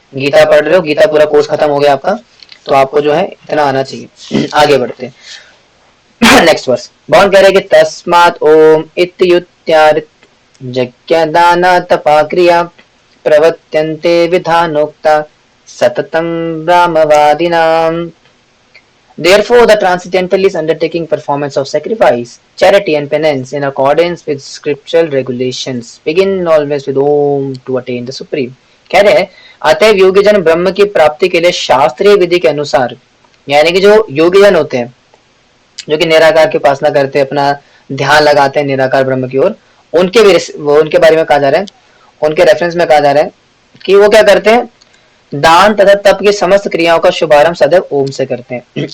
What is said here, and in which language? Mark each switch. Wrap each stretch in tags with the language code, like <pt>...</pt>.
<hi>गीता पढ़ रहे हो, गीता पूरा कोर्स खत्म हो गया आपका, तो आपको जो है इतना आना चाहिए। आगे बढ़ते हैं।</hi> <en>next verse,</en> <hi>भगवान कह रहे हैं कि</hi> <sa>तस्मात् ओम इत्युत्यादित यज्ञ दान तपा क्रिया प्रवर्त्यन्ते विधानोक्ता सततं ब्रह्मवादिनाम्।</sa> <en>Therefore, the transcendental is undertaking performance of sacrifice, charity and penance in accordance with scriptural regulations. Begin always with Om to attain the supreme.</en> <hi>कह रहे हैं अतएव योगीजन ब्रह्म की प्राप्ति के लिए शास्त्रीय विधि के अनुसार, यानी कि जो योगीजन होते हैं जो कि निराकार की उपासना करते हैं, अपना ध्यान लगाते हैं निराकार ब्रह्म की ओर, उनके भी उनके बारे में कहा जा रहा है, उनके रेफरेंस में कहा जा रहा है कि वो क्या करते हैं, दान तथा तप की समस्त क्रियाओं का शुभारंभ सदैव ओम से करते हैं।</hi>